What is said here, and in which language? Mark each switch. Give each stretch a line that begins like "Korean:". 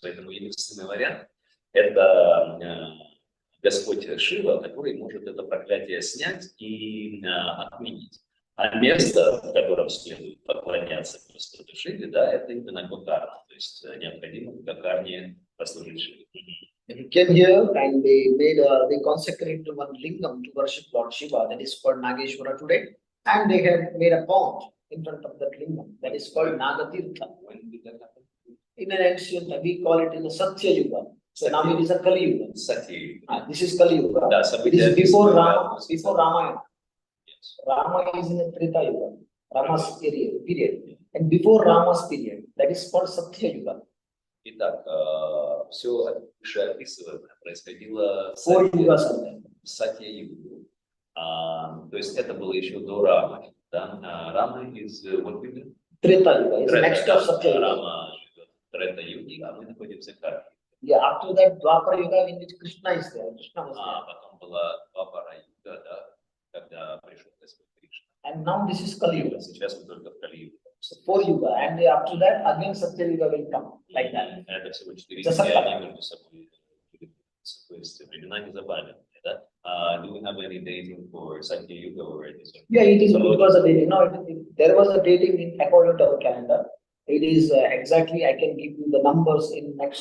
Russian: Поэтому единственный вариант – это Господь Шива, который может это проклятие снять и отменить. А место, в котором следует поклоняться просто Шиве, да, это именно Гокарна, то есть необходимо в Гокарне послужить Шиве.
English: They came here and they consecrated one lingam to worship Lord Shiva, that is called Nageshwara today, and they have made a pond in front of that lingam, that is called Nagatirtha. When did that happen? In an ancient, we call it in the Satya Yuga. So now it is a Kali Yuga. Satya Yuga. This is Kali Yuga. It is before Ramayana. Yes. Rama is in the Treta Yuga, Rama's period. And before Rama's period, that is called Satya Yuga.
Russian: Итак, все вышеописываемое происходило в Сатья-Югу. То есть это было еще до Рамы. Да? Рама из
English: what period?
Russian: Трета-юга.
English: Next of Satya-юга.
Russian: Рама живет в Трета-юге, а мы находимся в Карнатаке.
English: Yeah, after that Dwapara-юга, in which Krishna is there. Krishna was there.
Russian: Потом была Двапара-юга, да, когда пришел Господь Кришна.
English: And now this is Kali-yuga.
Russian: Сейчас мы только в Кали-юге.
English: So 4 yuga, and after that again Satya Yuga will come, like that.
Russian: Это всего 4 состояния между собой. То есть времена не забавленные, да?
English: Do we have any dating for Satya Yuga or it is? Yeah, it was a dating. No, there was a dating in according to our calendar. It is exactly, I can give you the numbers in next.